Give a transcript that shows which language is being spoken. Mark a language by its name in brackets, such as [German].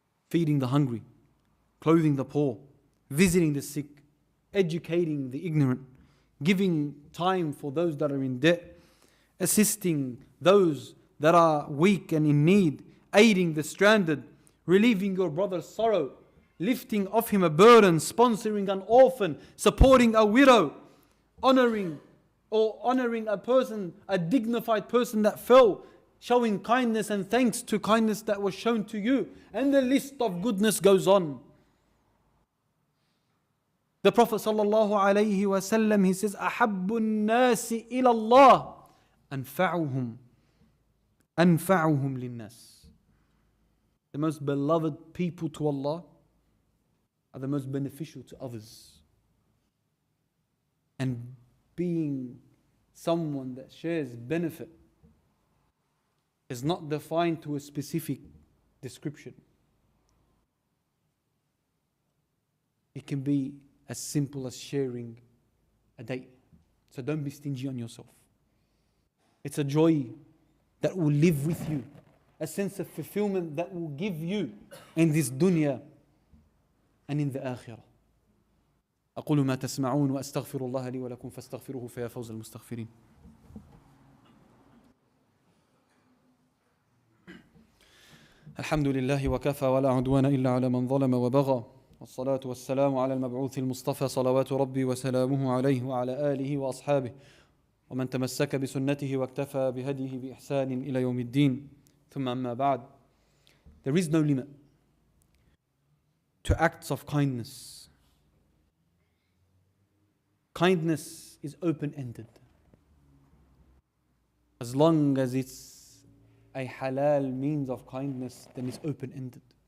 [English] Feeding the hungry, clothing the poor, visiting the sick, educating the ignorant, giving time for those that are in debt, assisting those that are weak and in need, aiding the stranded, relieving your brother's sorrow, lifting off him a burden, sponsoring an orphan, supporting a widow, honoring a person, a dignified person that fell, showing kindness and thanks to kindness that was shown to you. And the list of goodness goes on. The Prophet ﷺ, he says, [Arabic] أَحَبُّ النَّاسِ إِلَى اللَّهِ أَنْفَعُهُمْ لِلنَّاسِ. [English] The most beloved people to Allah are the most beneficial to others. And being someone that shares benefit is not defined to a specific description. It can be as simple as sharing a date. So don't be stingy on yourself. It's a joy that will live with you, a sense of fulfillment that will give you in this dunya and in the akhirah. [Arabic] أقول ما تسمعون وأستغفر الله لي ولكم فاستغفروه فيا فوز المستغفرين. الحمد لله وكفى ولا عدوان إلا على من ظلم وبغى والصلاة والسلام على المبعوث المصطفى صلوات ربي وسلامه عليه وعلى آله وأصحابه ومن تمسك بسنته واكتفى بهديه بإحسان إلى يوم الدين. ثم أما بعد. [English] There is no limit to acts of kindness. Kindness is open-ended. As long as it's a halal means of kindness, then it's open-ended.